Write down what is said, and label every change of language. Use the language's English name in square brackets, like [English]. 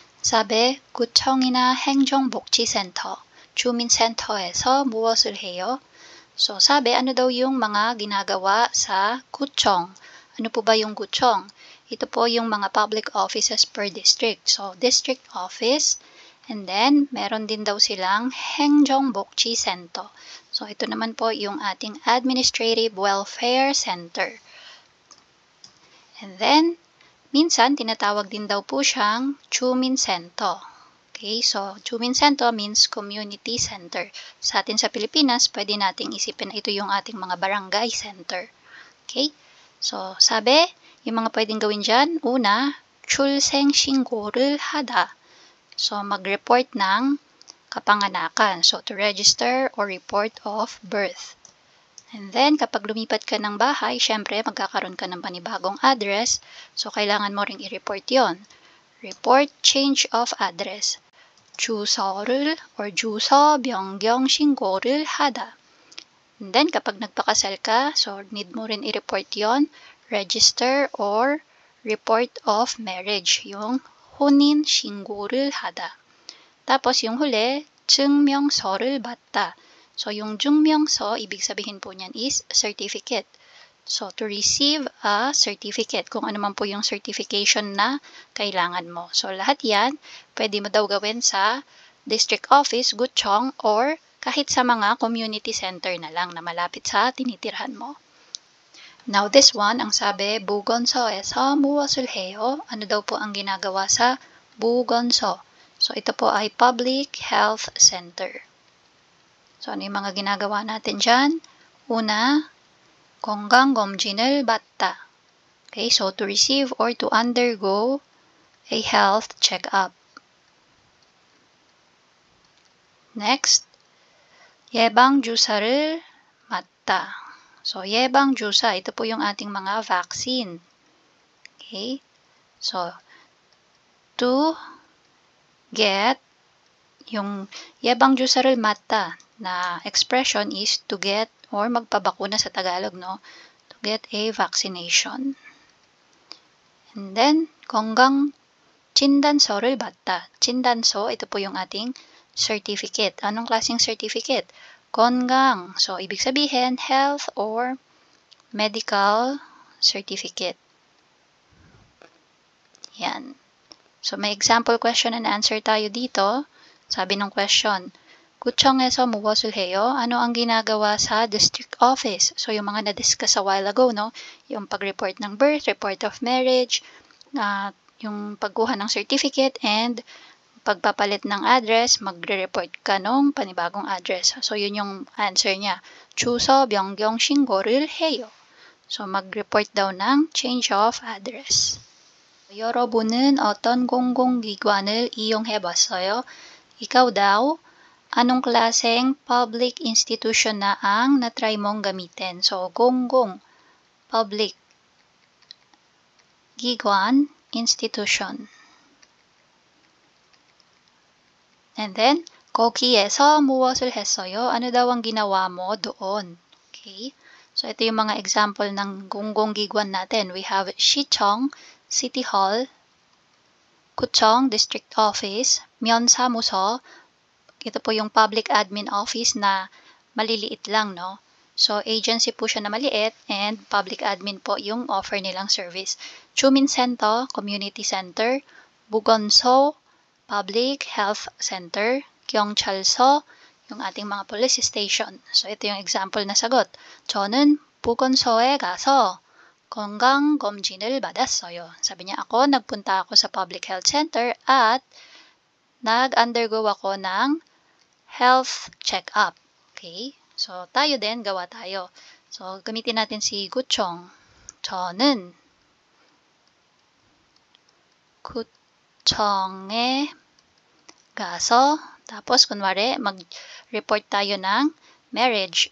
[Korean] 사배, 구청이나 행정복지센터, 주민센터에서 무엇을 해요? [Filipino] So, sabi, ano daw yung mga ginagawa sa 구청? Ano po ba yung 구청? Ito po yung mga public offices per district. [English] So, district office, and then, [Filipino] meron din daw silang [English] 행정복지센터. [Filipino] So, ito naman po yung ating Administrative Welfare Center. And then, minsan, tinatawag din daw po siyang 주민센터. [English] Okay, so 주민센터 means community center. [Filipino] Sa atin sa Pilipinas, pwede nating isipin na ito yung ating mga barangay center. Okay, so sabi, yung mga pwedeng gawin dyan, una, [Korean] 출생신고를 하다. [Filipino] So, mag-report ng kapanganakan. [English] So, to register or report of birth. [Filipino] And then, kapag lumipat ka ng bahay, syempre, magkakaroon ka ng panibagong address. So, kailangan mo ring i-report yon. [English] Report change of address. [Korean] 주소를 or 주소 변경 신고를 하다. [Filipino] And then, kapag nagpakasal ka, so, need mo rin i-report yon. [English] Register or report of marriage. [Korean] Yung 혼인 신고를 하다. [Filipino] Tapos yung huli, [Korean] 증명서를 받다. [Filipino] So yung 증명서, ibig sabihin po niyan is certificate. [English] So to receive a certificate, [Filipino] kung ano man po yung certification na kailangan mo. So lahat yan, pwede mo daw gawin sa district office, guchong, or kahit sa mga community center na lang na malapit sa tinitirhan mo. [English] Now this one, [Filipino] ang sabi, [Korean] 보건소에서 무엇을 해요? [Filipino] Ano daw po ang ginagawa sa 보건소? So ito po ay Public Health Center. So ano yung mga ginagawa natin dyan? [Korean] Una, 건강검진을 받다. [English] Okay, so to receive or to undergo a health check-up. [Korean] Next, 예방주사를 맞다. [Filipino] So, 예방주사, ito po yung ating mga vaccine. Okay? [English] So, to get, yung 예방주사를 맞다 na expression is to get or magpabakuna sa Tagalog, no? To get a vaccination. [Korean] And then, 건강 진단서를 받다. [Filipino] 진단서, ito po yung ating certificate. Anong klaseng certificate? 건강. So, ibig sabihin, health or medical certificate. Yan. So, may example question and answer tayo dito. Sabi ng question, [Korean] 구청에서 무엇을 해요? [Filipino] Ano ang ginagawa sa district office? So, yung mga na-discuss a while ago, no? Yung pag-report ng birth, report of marriage, yung pagkuha ng certificate, and pagpapalit ng address, magre-report ka nung panibagong address. So, yun yung answer niya. [Korean] 주소 변경 신고를 해요. [Filipino] So, mag-report daw ng change of address. [Korean] 여러분은 어떤 공공기관을 이용해봤어요? [Filipino] Ikaw daw, anong klaseng public institution na ang na-try mong gamitin? [English] So, 공공, public, 기관, institution. [Korean] And then, 거기에서 무엇을 했어요? [Filipino] Ano daw ang ginawa mo doon? Okay? So, ito yung mga example ng 공공기관 natin. [English] We have 시청, City Hall, 구청, District Office, 면사무소, [Filipino] ito po yung [English] Public Admin Office na maliliit lang, no? [Filipino] So, agency po siya na maliit and public admin po yung offer nilang service. [English] 주민센터, Community Center, 보건소, Public Health Center, 경찰서, [Filipino] yung ating mga police station. So, ito yung example na sagot. [Korean] 저는 보건소에 가서 건강검진을 받았어요. [Filipino] Sabi niya, nagpunta ako sa Public Health Center at nag-undergo ako ng health check-up. Okay? So, tayo din, gawa tayo. So, gamitin natin si 구청. [Korean] 저는 구청에 가서, [Filipino] tapos kunwari, mag-report tayo ng marriage.